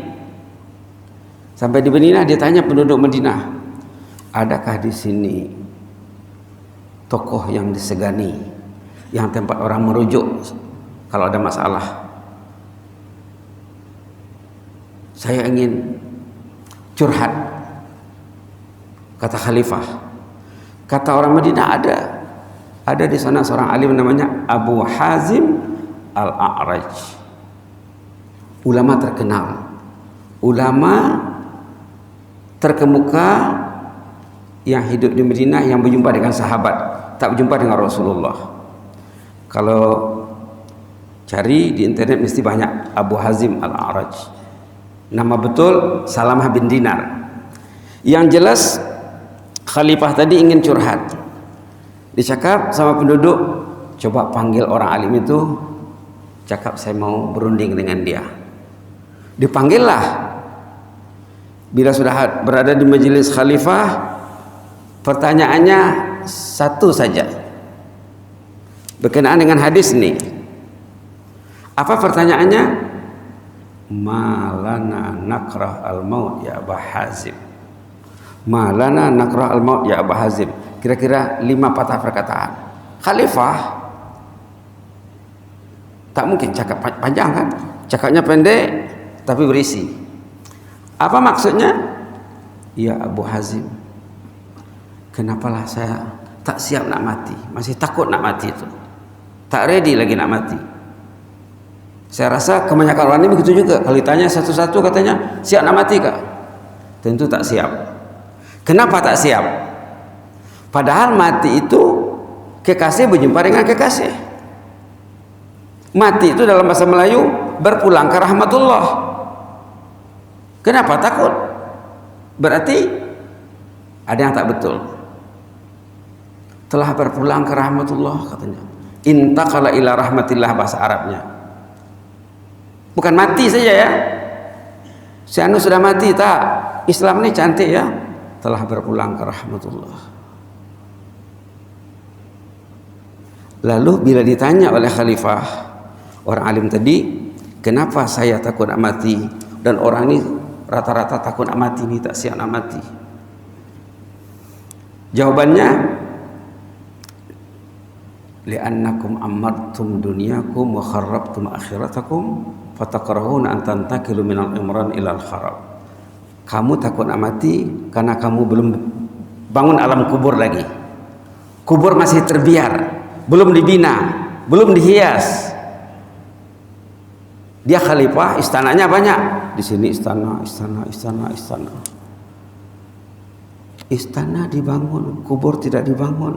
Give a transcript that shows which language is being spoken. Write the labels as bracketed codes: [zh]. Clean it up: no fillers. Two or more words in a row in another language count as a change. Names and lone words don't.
[ms] Sampai di Madinah, dia tanya penduduk Madinah, adakah di sini tokoh yang disegani, yang tempat orang merujuk kalau ada masalah? Saya ingin curhat, kata khalifah. Kata orang Madinah, ada di sana seorang alim namanya Abu Hazim Al-A'raj, ulama terkenal, ulama terkemuka yang hidup di Madinah, yang berjumpa dengan sahabat, tak berjumpa dengan Rasulullah. Kalau cari di internet mesti banyak Abu Hazim Al-A'raj. Nama betul Salamah bin Dinar. Yang jelas khalifah tadi ingin curhat. Dicakap sama penduduk, coba panggil orang alim itu, cakap saya mau berunding dengan dia. Dipanggillah. Bila sudah berada di majelis khalifah, pertanyaannya satu saja, berkenaan dengan hadis ini. Apa pertanyaannya? [ar] مالنا نكره الموت يا أبا حازم. مالنا نكره الموت يا أبا حازم. [ms] Kira-kira 5 patah perkataan. Khalifah tak mungkin cakap panjang kan? Cakapnya pendek tapi berisi. Apa maksudnya? Ya Abu Hazim, kenapalah saya tak siap nak mati, masih takut nak mati itu, tak ready lagi nak mati. Saya rasa kebanyakan orang ini begitu juga. Kalau ditanya satu-satu katanya, siap nak mati kak? Tentu tak siap. Kenapa tak siap? Padahal mati itu kekasih berjumpa dengan kekasih. Mati itu dalam bahasa Melayu berpulang ke rahmatullah. Kenapa takut? Berarti ada yang tak betul. Telah berpulang ke rahmatullah katanya. [ar] انتقل إلى رحمة الله [ms] bahasa Arabnya. Bukan mati saja ya. Si anu sudah mati tak. Islam ini cantik ya. Telah berpulang ke rahmatullah. Lalu bila ditanya oleh khalifah, orang alim tadi, kenapa saya takut nak mati? Dan orang ini rata-rata takut nak mati, ni tak siap nak mati. Jawabannya, [ar] لأنكم عمرتم دنياكم وخربتم آخرتكم فتكرهون أن تنتقلوا من العمران إلى الخراب. [ms] Kamu takut mati karena kamu belum bangun alam kubur lagi. Kubur masih terbiar, belum dibina, belum dihias. Dia khalifah, istananya banyak. Di sini istana. Istana dibangun, kubur tidak dibangun.